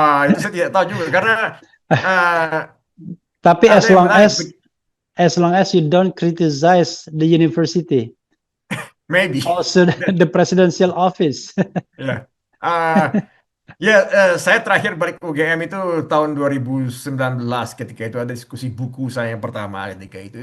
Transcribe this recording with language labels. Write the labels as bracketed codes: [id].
[id] Itu saya tidak tahu juga karena ah, Tapi ada yang menarik, [en] as long as you don't criticize the university, maybe. also the presidential office. [id] Ya. Ah, Ya, saya terakhir balik UGM itu tahun 2019 ketika itu ada diskusi buku saya yang pertama ketika itu.